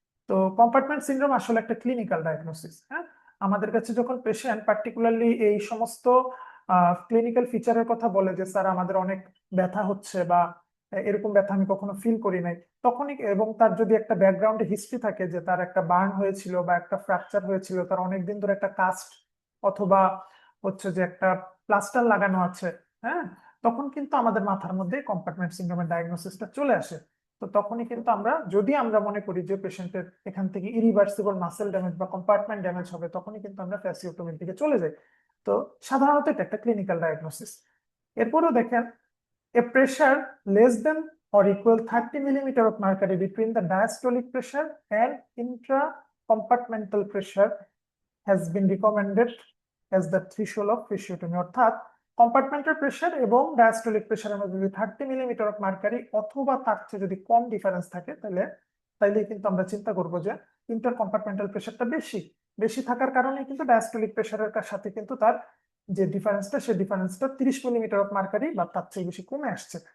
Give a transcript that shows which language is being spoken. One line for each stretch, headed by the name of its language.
Bangla: তো compartment syndrome আসলে একটা ক্লিনিক্যাল ডায়াগনোসিস। হ্যাঁ, আমাদের কাছে যখন পেশেন্ট পার্টিকুলারলি এই সমস্ত ক্লিনিক্যাল ফিচারের কথা বলে যে স্যার আমাদের অনেক ব্যথা হচ্ছে, বা এরকম ব্যথা আমি কখনো ফিল করি নাই, তখনই, এবং তার যদি একটা ব্যাকগ্রাউন্ডে হিস্ট্রি থাকে যে তার একটা বার্ন হয়েছিল বা একটা ফ্র্যাকচার হয়েছিল, তার অনেকদিন ধরে একটা কাস্ট অথবা হচ্ছে যে একটা প্লাস্টার লাগানো আছে, হ্যাঁ, তখন কিন্তু আমাদের মাথার মধ্যে কম্পার্টমেন্ট সিনড্রোমের ডায়াগনোসিসটা চলে আসে। তো তখনই কিন্তু আমরা, যদি আমরা মনে করি যে পেশেন্টের এখান থেকে ইরিভার্সিবল মাসেল ড্যামেজ বা কম্পার্টমেন্ট ড্যামেজ হবে, তখনই কিন্তু আমরা ফ্যাসিওটমির দিকে চলে যাই। তো সাধারণত এটা একটা ক্লিনিক্যাল ডায়াগনোসিস। এরপরেও দেখেন,
English: a pressure less than or equal 30 millimeter of mercury between the diastolic pressure and intracompartmental pressure has been recommended as the threshold of fasciotomy।
Bangla: অর্থাৎ কম্পার্টমেন্টাল প্রেশার এবং ডায়াস্টোলিক প্রেশারের মধ্যে যদি 30 মিলিমিটার অফ মার্কারি অথবা তার চেয়ে যদি কম ডিফারেন্স থাকে, তাইলে কিন্তু আমরা চিন্তা করব যে ইন্টার কম্পার্টমেন্টাল প্রেশারটা বেশি। বেশি থাকার কারণে কিন্তু ডায়াস্টোলিক প্রেশারের সাথে কিন্তু তার যে ডিফারেন্সটা, সেই ডিফারেন্সটা 30 মিলিমিটার অফ মার্কারি বা তার চেয়ে বেশি কমে আসছে।